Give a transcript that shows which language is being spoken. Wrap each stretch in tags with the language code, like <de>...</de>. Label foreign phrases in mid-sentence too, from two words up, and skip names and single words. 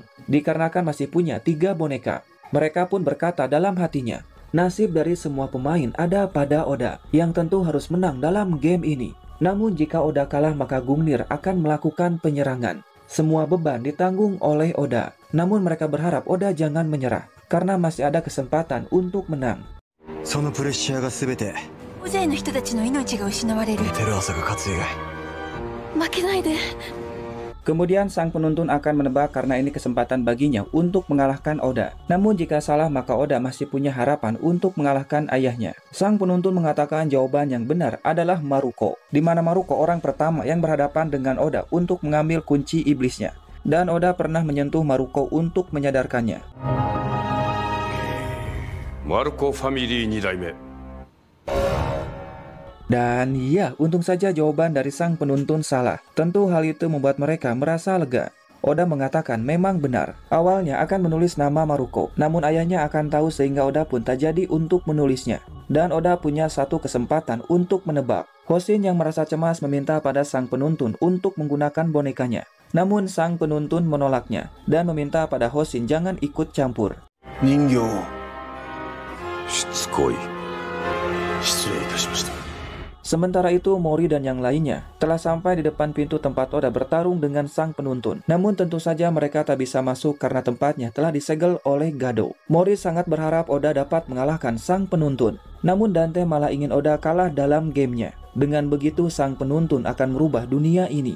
<id>Dikarenakan masih punya 3 boneka. Mereka pun berkata dalam hatinya, nasib dari semua pemain ada pada Oda, yang tentu harus menang dalam game ini. Namun jika Oda kalah maka Gungnir akan melakukan penyerangan. Semua beban ditanggung oleh Oda. Namun mereka berharap Oda jangan menyerah, karena masih ada kesempatan untuk menang.</id> <ja>そのプレッシャーが全て大勢の人たちの命が失われる。テルアサが勝つ以外負けないで。</ja> <id>Kemudian sang penuntun akan menebak karena ini kesempatan baginya untuk mengalahkan Oda. Namun jika salah maka Oda masih punya harapan untuk mengalahkan ayahnya. Sang penuntun mengatakan jawaban yang benar adalah Maruko. Di mana Maruko orang pertama yang berhadapan dengan Oda untuk mengambil kunci iblisnya. Dan Oda pernah menyentuh Maruko untuk menyadarkannya.</id> <ja>マルコファミリー2代目。</ja> <id>Dan ya, untung saja jawaban dari sang penuntun salah. Tentu hal itu membuat mereka merasa lega. Oda mengatakan memang benar. Awalnya akan menulis nama Maruko, namun ayahnya akan tahu sehingga Oda pun tak jadi untuk menulisnya. Dan Oda punya satu kesempatan untuk menebak. Hoshin yang merasa cemas meminta pada sang penuntun untuk menggunakan bonekanya. Namun sang penuntun menolaknya dan meminta pada Hoshin jangan ikut campur.</id> <ja>人形をしつこい。失礼いたしました。</ja> <id>Sementara itu, Mori dan yang lainnya telah sampai di depan pintu tempat Oda bertarung dengan sang penuntun. Namun tentu saja mereka tak bisa masuk karena tempatnya telah disegel oleh Gado. Mori sangat berharap Oda dapat mengalahkan sang penuntun. Namun Dante malah ingin Oda kalah dalam gamenya. Dengan begitu, sang penuntun akan merubah dunia ini.</id>